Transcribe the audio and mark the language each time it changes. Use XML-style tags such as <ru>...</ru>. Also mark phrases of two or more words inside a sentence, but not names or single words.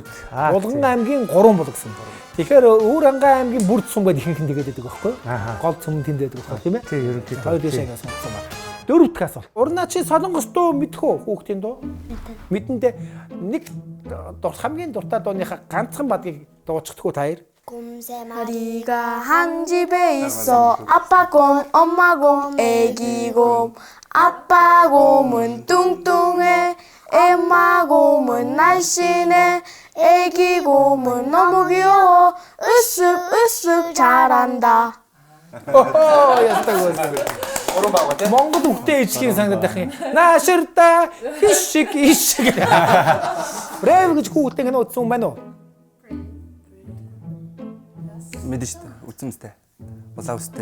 <mn>Булган аймгийн Гурван булгсан. Тэгэхээр Өвөр хангай аймгийн Бүрд сум гэдэг ихэнх тэгээд байдаг байхгүй юу? Гол цөм тэнд байдаг байхгүй тийм ээ? Тийм ерөнхийдөө. Хоёр дэшээс сонцсон байна. Дөрөвт асуулт. Урнаа чи солонгос дуу мэдэх үү хүүхдийн дуу? Мэдэндээ нэг хамгийн дуртай дууныхаа ганцхан бадгийг дуучихдаггүй та хоёр.</mn> <ko>곰새마리가 한 집에 있어. 아빠 곰, 엄마 곰, 애기 곰. 아빠 곰은 뚱뚱해. 엄마 곰은 날씬해. 애기 곰은 너무 귀여워. 으쓱 잘한다.</ko> <mn>Монгол үгтэй ижлэгийн санагдах юм. Нааширта хишиг. Брэв гэж хүүхдээ кино үзсэн юм байна уу? Мэдэн шүү дээ. Үзэн үстэй. Улаан үстэй.</mn>